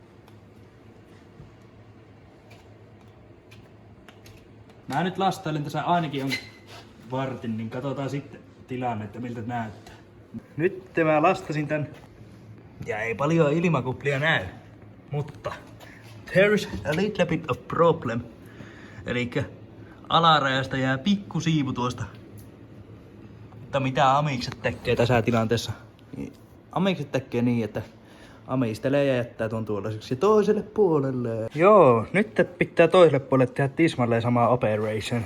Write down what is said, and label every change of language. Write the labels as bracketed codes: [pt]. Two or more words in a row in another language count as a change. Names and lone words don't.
[fi] Mä nyt lastailen tässä ainakin on vartin, niin katsotaan sitten tilanne, että miltä näyttää. Nyt mä lastasin tän ja ei paljon ilmakuplia näy, mutta [en] there is a little bit of problem. [fi] Elikkä alarajasta jää pikku siivu tuosta. Mutta mitä amikset tekee tässä tilanteessa? Amikset tekee niin, että amistelee ja jättää tuon tuollaiseksi toiselle puolelle. Joo, nyt pitää toiselle puolelle tehdä tismalleen sama operation.